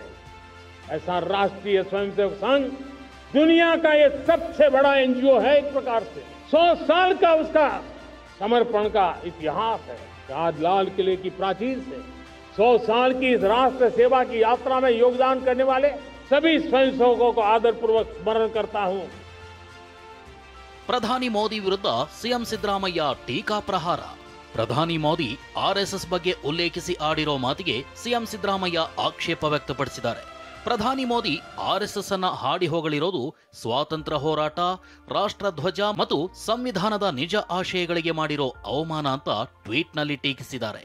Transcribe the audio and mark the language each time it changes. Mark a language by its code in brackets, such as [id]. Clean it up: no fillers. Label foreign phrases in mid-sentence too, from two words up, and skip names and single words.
[hi] ऐसा राष्ट्रीय स्वयंसेवक संघ दुनिया का ये सबसे बड़ा NGO है. एक प्रकार से 100 साल का उसका समर्पण का इतिहास है. आज लाल किले की प्राचीर से 100 साल की इस राष्ट्र सेवा की यात्रा में योगदान करने वाले सभी स्वयंसेवकों को आदरपूर्वक स्मरण करता हूं. [kn] ಪ್ರಧಾನಿ ಮೋದಿ ವಿರುದ್ಧ ಸಿಎಂ ಸಿದ್ದರಾಮಯ್ಯ ಟೀಕಾ ಪ್ರಹಾರ. ಪ್ರಧಾನಿ ಮೋದಿ ಆರ್ಎಸ್ಎಸ್ ಬಗ್ಗೆ ಉಲ್ಲೇಖಿಸಿ ಆಡಿರೋ ಮಾತಿಗೆ ಸಿಎಂ ಸಿದ್ದರಾಮಯ್ಯ ಆಕ್ಷೇಪ ವ್ಯಕ್ತಪಡಿಸಿದ್ದಾರೆ. ಪ್ರಧಾನಿ ಮೋದಿ ಆರ್ಎಸ್ಎಸ್ ಅನ್ನ ಹಾಡಿ ಹೋಗಲಿರೋದು ಸ್ವಾತಂತ್ರ್ಯ ಹೋರಾಟ, ರಾಷ್ಟ್ರಧ್ವಜ ಮತ್ತು ಸಂವಿಧಾನದ ನಿಜ ಆಶಯಗಳಿಗೆ ಮಾಡಿರೋ ಅವಮಾನ ಅಂತ ಟ್ವೀಟ್ನಲ್ಲಿ ಟೀಕಿಸಿದ್ದಾರೆ.